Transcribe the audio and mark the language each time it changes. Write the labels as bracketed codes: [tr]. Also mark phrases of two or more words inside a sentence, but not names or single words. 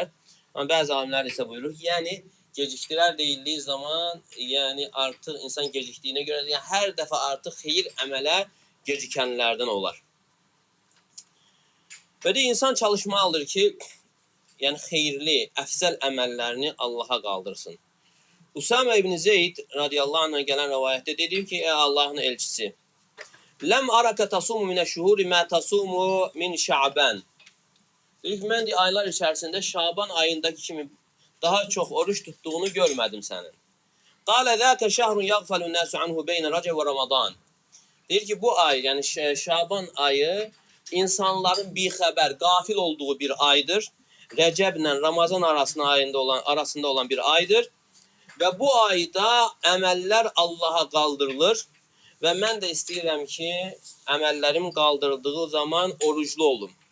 [az] Amma bəzi alimlər isə buyurur ki, yəni gecikdirər deyildiyi zaman, yəni artıq insan gecikdiyinə görə, yəni hər dəfə artıq xeyir əmələ gecikənlərdən olar. Və də insan çalışmalıdır ki, yəni xeyirli, əfsəl əməllərini Allaha qaldırsın. [tr] Usame ibn Zeyd [ar] رضي الله عنه'a [tr] gelen rivayette dedi ki ey Allah'ın elçisi [ar] لم أرك تصوم من الشهور ما تصوم من شعبان. [az] Dedi ki mən aylar içərisində Şaban ayındakı kimi daha çox [tr] oruç tuttuğunu [az] görmədim sənin. [ar] قال ذلك شهر يغفل الناس عنه بين رجب ورمضان. [az] Deyir ki bu ay yani Şaban ayı insanların bixəbər, qafil olduğu bir aydır. Rəcəblə Ramazan arasında olan bir aydır. Və bu ayda əməllər Allaha qaldırılır. Və mən də istəyirəm ki, əməllərim qaldırıldığı zaman oruclu olum.